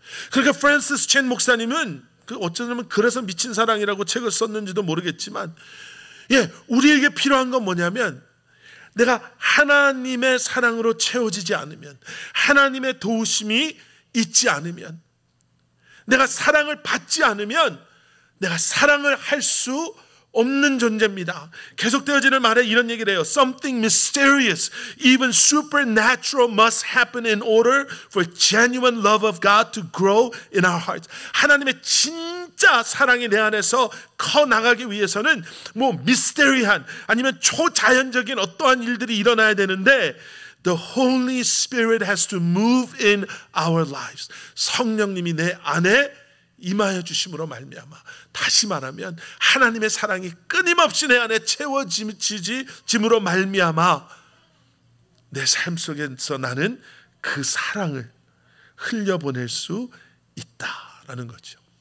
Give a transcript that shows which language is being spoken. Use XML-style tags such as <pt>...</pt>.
<ko>그러니까 프랜시스 첸 목사님은 어쩌면 그래서 미친 사랑이라고 책을 썼는지도 모르겠지만, 우리에게 필요한 건 뭐냐면, 내가 하나님의 사랑으로 채워지지 않으면, 하나님의 도우심이 있지 않으면, 내가 사랑을 받지 않으면 내가 사랑을 할 수 없는 존재입니다. 계속되어지는 말에 이런 얘기를 해요.</ko> <en>Something mysterious, even supernatural must happen in order for genuine love of God to grow in our hearts.</en> <ko>하나님의 진짜 사랑이 내 안에서 커나가기 위해서는 뭐 미스테리한 아니면 초자연적인 어떠한 일들이 일어나야 되는데</ko> <en>The Holy Spirit has to move in our lives.</en> <ko>성령님이 내 안에 임하여 주심으로 말미암아, 다시 말하면 하나님의 사랑이 끊임없이 내 안에 채워짐으로 말미암아 내 삶 속에서 나는 그 사랑을 흘려보낼 수 있다라는 거죠.</ko>